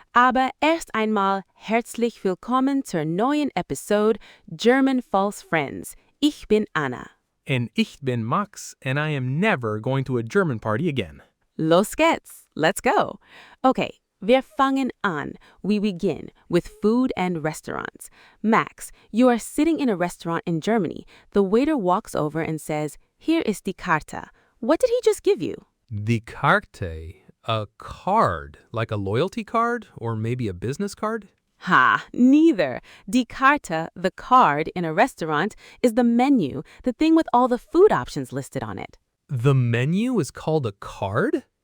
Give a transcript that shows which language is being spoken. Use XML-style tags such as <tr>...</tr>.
<de>Aber erst einmal herzlich willkommen zur neuen Episode German False Friends. Ich bin Anna.</de> <en>And</en> <de>ich bin</de> <en>Max, and I am never going to a German party again.</en> <de>Los geht's.</de> <en>Let's go. Okay,</en> <de>wir fangen an.</de> <en>We begin with food and restaurants. Max, you are sitting in a restaurant in Germany. The waiter walks over and says,</en> <de>Hier ist die Karte.</de> <en>What did he just give you? The Karte, a card, like a loyalty card or maybe a business card? Ha, neither.</en> <de>Die Karte,</de> <en>the card in a restaurant, is the menu, the thing with all the food options listed on it. The menu is called a card?</en>